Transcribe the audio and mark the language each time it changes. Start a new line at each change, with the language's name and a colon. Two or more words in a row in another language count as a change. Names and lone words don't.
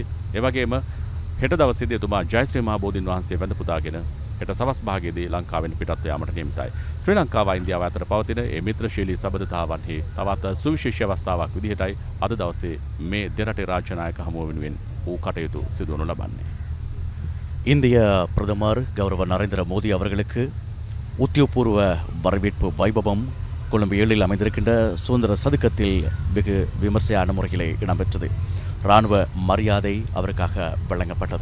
Sinhala: ඒ වගේම හෙට දවසේදී එතුමා ජයශ්‍රී මහ බෝධීන් වහන්සේ වැඳ පුදාගෙන හෙට සවස් භාගයේදී ලංකාවෙන් පිටත් යාමට නියමිතයි. ශ්‍රී ලංකාව ඉන්දියාව අතර පවතින මේ මිත්‍රශීලී සබඳතාවන්හි තවත් සුවිශේෂී අවස්ථාවක් විදිහටයි අද දවසේ මේ දෙරටේ රාජ්‍ය නායක හමුව වෙනුවෙන් වූ කටයුතු සිදු වනු ලබන්නේ.
Tamil: இந்திய பிரதமர் கௌரவ நரேந்திர மோடி அவர்களுக்கு உத்தியோகபூர்வ வரவேற்பு வைபவம் கொழும்பு 7 அமைந்திருக்கின்ற சுதந்திர சதுக்கத்தில் வெகு விமர்சையான முறையிலே இடம்பெற்றது. இராணுவ மரியாதை அவருக்காக வழங்கப்பட்டது.